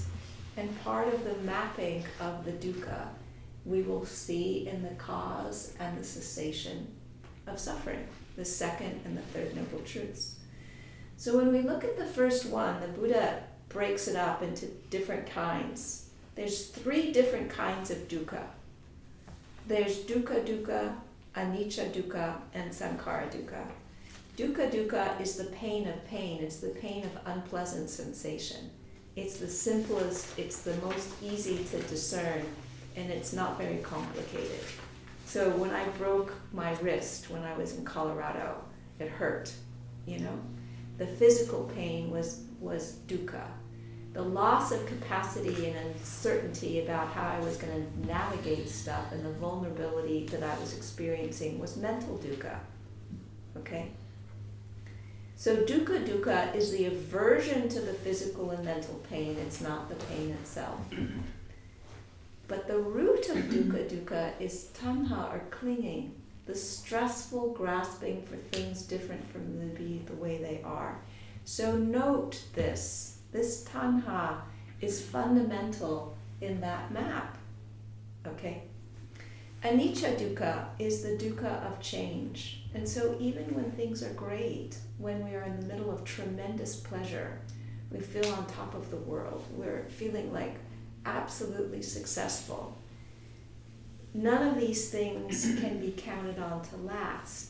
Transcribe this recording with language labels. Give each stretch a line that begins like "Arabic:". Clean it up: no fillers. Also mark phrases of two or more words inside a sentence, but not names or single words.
English: And part of the mapping of the dukkha we will see in the cause and the cessation of suffering, the second and the third noble truths. So when we look at the first one, the Buddha breaks it up into different kinds. There's 3 different kinds of dukkha.
Pali: There's dukkha dukkha, anicca dukkha, and sankhara dukkha. Dukkha dukkha
English: is the pain of pain. It's the pain of unpleasant sensation. It's the simplest, it's the most easy to discern, and it's not very complicated. So when I broke my wrist when I was in Colorado, it hurt, you know? The physical pain was dukkha. The loss of capacity and uncertainty about how I was going to navigate stuff and the vulnerability that I was experiencing was mental dukkha, okay? So
Pali: dukkha dukkha
English: is the aversion to the physical and mental pain. It's not the pain itself. But the root of
Pali: dukkha dukkha
English: is tanha, or clinging, the stressful grasping for things different from the way they are. So note this. This tanha is fundamental in that map. Okay?
Pali: Anicca dukkha
English: is the dukkha of change. And so even when things are great, when we are in the middle of tremendous pleasure, we feel on top of the world, we're feeling like absolutely successful. None of these things can be counted on to last.